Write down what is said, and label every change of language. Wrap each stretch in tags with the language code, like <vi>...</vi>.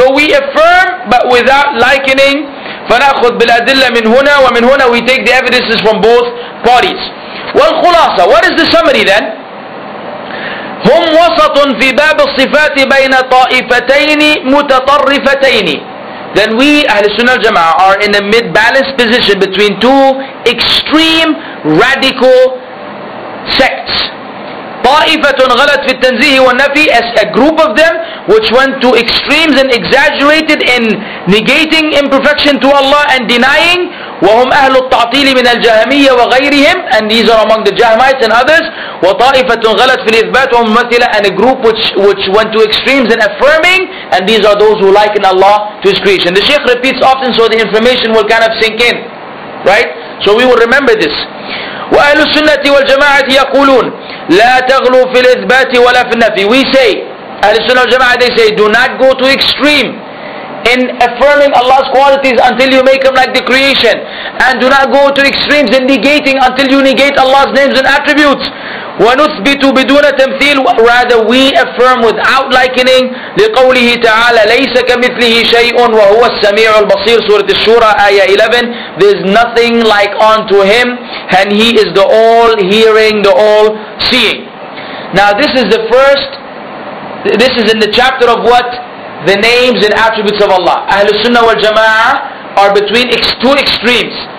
<en>So we affirm but without likening.</en> <ar>فنأخذ بالأدلة من هنا ومن هنا.</ar> <en>We take the evidences from both parties. والخلاصة, what is the summary then?</en> <ar>هم وسط في باب الصفات بين طائفتين متطرفتين.</ar> <en>Then we Ahl Sunnah al Jama'ah are in a mid-balanced position between two extreme radical sects.</en> <ar>طائفة غلط في التنزيه والنفي,</ar> <en>as a group of them which went to extremes and exaggerated in negating imperfection to Allah and denying.</en> <ar>وهم أهل التعطيل من الجهمية وغيرهم,</ar> <en>and these are among the Jahmites and others.</en> <ar>وطائفة غلط في الإثبات وممثلة,</ar> <en>and a group which went to extremes in affirming, and these are those who liken Allah to His creation. The Shaykh repeats often so the information will kind of sink in, right? So we will remember this.</en> <ar>وأهل السنة والجماعة يقولون لا تغلو في الإثبات ولا في النفي.</ar> <en>We say, أهل السنة والجماعة, they say, do not go to extreme in affirming Allah's qualities until you make them like the creation, and do not go to extremes in negating until you negate Allah's names and attributes.</en> <ar>ونثبت بدون تمثيل,</ar> <en>rather we affirm without likening.</en> <ar>لقوله تعالى ليس كمثله شيء وهو السميع البصير, Surah Ash-Shura, Ayah 11.</ar> <en>There is nothing like unto Him, and He is the all-hearing, the all-seeing. Now this is the first, this is in the chapter of what? The names and attributes of Allah. Ahlul Sunnah wal Jama'ah are between two extremes.</en>